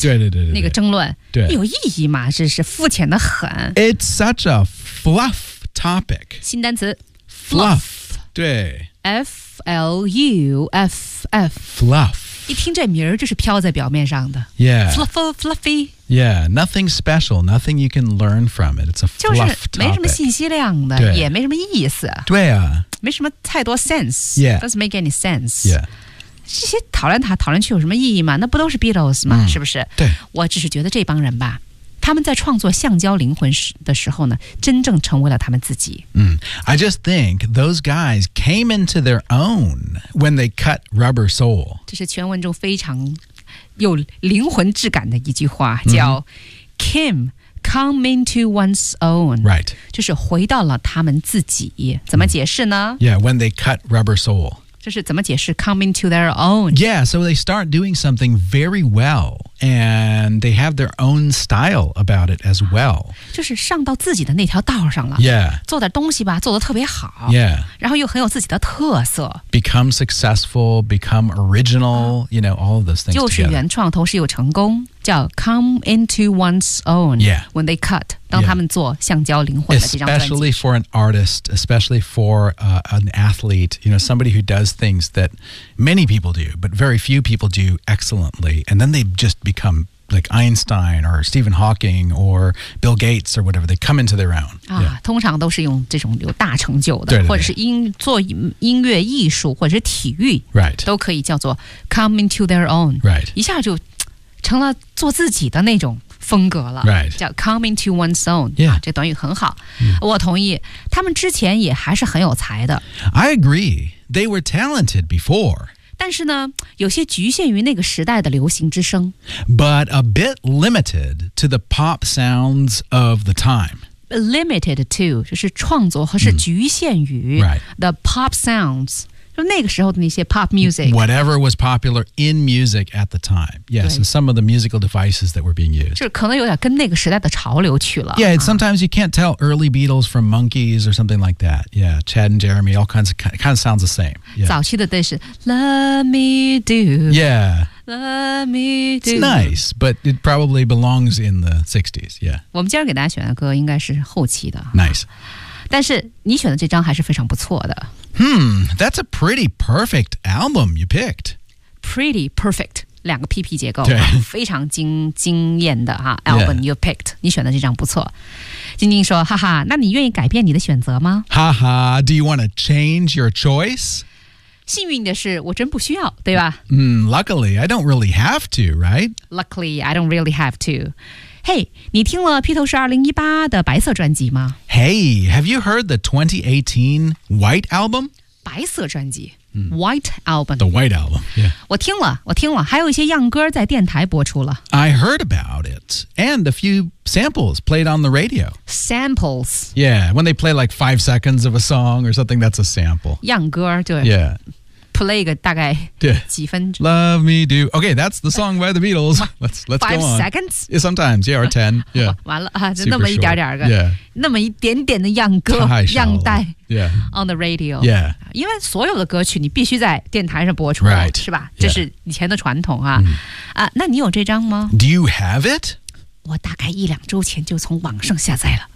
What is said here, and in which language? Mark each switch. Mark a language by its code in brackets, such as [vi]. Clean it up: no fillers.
[zh] 对对 对, 对, 对那个争论。对，有意义吗？是肤浅的很。 [en] It's such a fluff topic. [zh] 新单词，fluff。 对。 [en] F-L-U-F-F. Fluff. [zh] 一听这名儿就是飘在表面上的。 [en] Yeah. Fluffle, fluffy. Yeah, nothing special, nothing you can learn from it. It's a fluff topic. [zh] 就是没什么信息量的，也没什么意思。对啊。没什么太多 sense. [en] Yeah. Doesn't make any sense. Yeah. [zh] 这些讨论他讨论去有什么意义吗？那不都是 Beatles 吗、嗯、是不是？对，我只是觉得这帮人吧，他们在创作橡胶灵魂的时候呢，真正成为了他们自己。 [en] 嗯， I just think those guys came into their own when they cut Rubber Soul. [zh] 这是全文中非常有灵魂质感的一句话，叫、嗯、Came come into one's own. [en] Right. [zh] 就是回到了他们自己。怎么解释呢、嗯、 [en] Yeah, when they cut Rubber Soul. [zh] 就是怎么解释 coming to their own? [en] Yeah, so they start doing something very well, and they have their own style about it as well. [zh] 就是上到自己的那条道上了。 [en] Yeah. [zh] 做点东西吧，做得特别好。 [en] Yeah. [zh] 然后又很有自己的特色。 [en] Become successful, become original,、you know, all of those things together. [zh] 又是原创，同时又成功，叫 come into one's own. [en] Yeah. When they cut. [zh] 当他们做橡胶灵魂的这张专辑 [en] especially for an artist, especially for、an athlete, you know, somebody who does things that many people do, but very few people do excellently, and then they just become like Einstein or Stephen Hawking or Bill Gates or whatever. They come into their own.、 Yeah. [zh] 通常都是用这种有大成就的，对对对或者是音做音乐艺术或者是体育、 [en] right. [zh] 都可以叫做 [en] come into their own.、 Right. [zh] 一下就成了做自己的那种。风格了、 [en] right. [zh] 叫 [en] come into one's own、 yeah. [zh] 啊、这短语很好、嗯、我同意他们之前也还是很有才的 [en] I agree they were talented before [zh] 但是呢有些局限于那个时代的流行之声 [en] but a bit limited to the pop sounds of the time limited to [zh] 就是创作和是局限于、 [en] 嗯 right. the pop soundsNa [zh] 个时候的那些 [en] pop music. Whatever was popular in music at the time. Yes, and some of the musical devices that were being used. [zh] 就是可能有点跟那个时代的潮流去了。 [en] Yeah, it's sometimes you can't tell early Beatles from Monkees or something like that. Yeah, Chad and Jeremy, all kinds of, kind of sounds the same. Yeah. [zh] 早期的都是 [en] Let me do. Yeah. Let me do. It's nice, but it probably belongs in the 60s. Yeah. [zh] 我们今天给大家选的歌应该是后期的。 [en] Nice. [zh] 但是你选的这张还是非常不错的。 [en] Hmm, that's a pretty perfect album you picked. Pretty perfect, [zh] 两个 PP 结构、啊、非常惊艳的、啊、album、 [en] yeah. you picked. [zh] 你选的这张不错。晶晶说，哈哈，那你愿意改变你的选择吗？ [en] 哈哈 do you want to change your choice? [zh] 幸运的是我真不需要，对吧？ [en] Luckily, I don't really have to, right? Luckily, I don't really have to. [zh] Hey, 你听了披头士2018的白色专辑吗 [en] ?Hey, have you heard the 2018 White Album? [zh] 白色专辑、White Album. [en] The White Album, yeah. [zh] 我听了我听了还有一些样歌在电台播出了。 [en] I heard about it, and a few samples played on the radio. Samples? Yeah, when they play like 5 seconds of a song or something, that's a sample. [zh] 样歌对。 [en] Yeah. Play [zh] 一个大概几分钟 [en] Love me do Okay, that's the song by the Beatles Let's five go on Five seconds? Yeah, sometimes, yeah, or ten yeah. [zh] 完了、啊、就那么一点点个、 [en] yeah. [zh] 那么一点点的样歌样带、 [en] yeah. On the radio Yeah [zh] 因为所有的歌曲你必须在电台上播出 [en] Right [zh] 是吧、yeah. 这是以前的传统啊、mm. 啊，那你有这张吗 [en] Do you have it? [zh] 我大概一两周前就从网上下载了